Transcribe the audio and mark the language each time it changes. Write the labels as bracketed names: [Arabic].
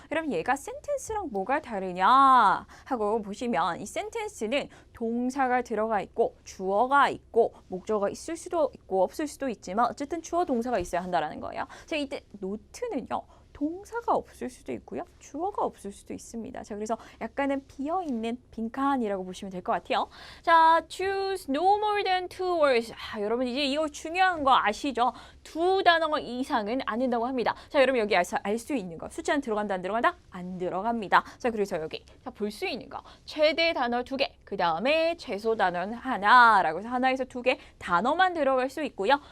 [Korean] 여러분 얘가 센텐스랑 뭐가 다르냐 하고 보시면 이 센텐스는 동사가 들어가 있고 주어가 있고 목적어가 있을 수도 있고 없을 수도 있지만 어쨌든 주어 동사가 있어야 한다는 거예요. 자, 이때 노트는요. 동사가 없을 수도 있고요. 주어가 없을 수도 있습니다. 자, 그래서 약간은 비어있는 빈칸이라고 보시면 될 것 같아요. [English] 자, choose no more than two words. [Korean] 여러분 이제 이거 중요한 거 아시죠? 두 단어 이상은 안 된다고 합니다. 자, 여러분 여기 알 수 있는 거. 숫자는 들어간다, 안 들어간다? 안 들어갑니다. 자, 그래서 여기 볼 수 있는 거. 최대 단어 2개, 그 다음에 최소 단어는 하나라고 해서 하나에서 2개 단어만 들어갈 수 있고요.